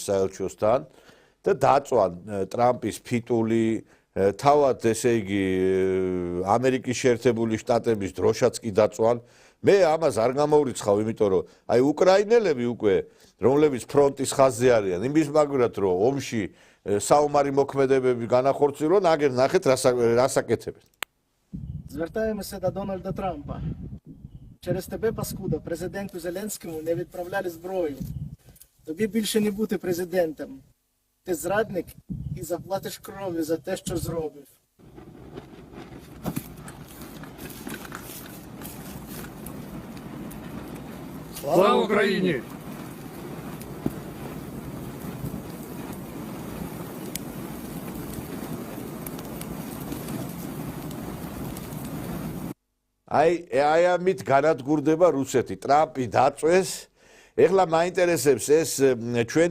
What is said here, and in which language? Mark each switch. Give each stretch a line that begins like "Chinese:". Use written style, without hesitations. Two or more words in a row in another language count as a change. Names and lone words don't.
Georgian: საელჩოსთან და დაწვან ტრამპის ფიტული თავად ესე იგი ამერიკის შეერთებული შტატების დროშაც კი დაწვან მე ამას არ გამოვრიცხავ იმიტომ რომ აი უკრაინელები უკვე რომლებიც ფრონტის ხაზზე არიან იმის მაგვრად რომ ომში საომარი მოქმედებები განახორციელონ აგერ ნახეთ რას აკეთებენ
Ukrainian: Звертаемся до Дональда Трампа. Через тебе, паскуда, президенту Зеленському не відправляли зброю. Тобі більше не бути президентом. Ти зрадник і заплатиш кров'ю за те, що зробив. Слава Україні!
Georgian: აი ამით განადგურდება რუსეთი ტრამპი დაწვეს ეხლა მაინტერესებს ეს ჩვენი